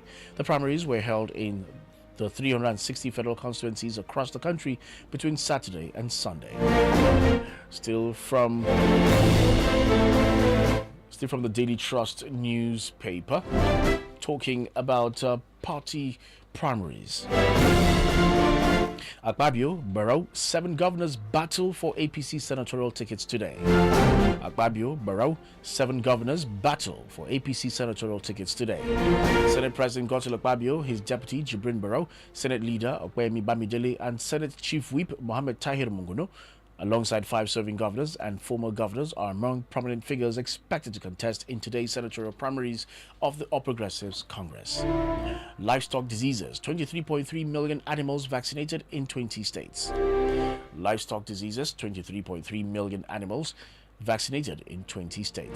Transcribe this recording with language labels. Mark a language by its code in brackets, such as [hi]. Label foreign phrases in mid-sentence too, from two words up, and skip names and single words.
[en] The primaries were held in the 360 federal constituencies across the country between Saturday and Sunday. Still from the Daily Trust newspaper, talking about party primaries. Akpabio, Barrow, 7 governors battle for APC senatorial tickets today. Akpabio, Barrow, 7 governors battle for APC senatorial tickets today. Senate President Godswill Akpabio, his deputy Jibrin Barrow, Senate Leader Okpeyemi Bamidele, and Senate Chief Whip Mohammed Tahir Munguno alongside 5 serving governors and former governors, are among prominent figures expected to contest in today's senatorial primaries of the All Progressives Congress. Livestock diseases: 23.3 million animals vaccinated in 20 states. Livestock diseases: 23.3 million animals vaccinated in 20 states.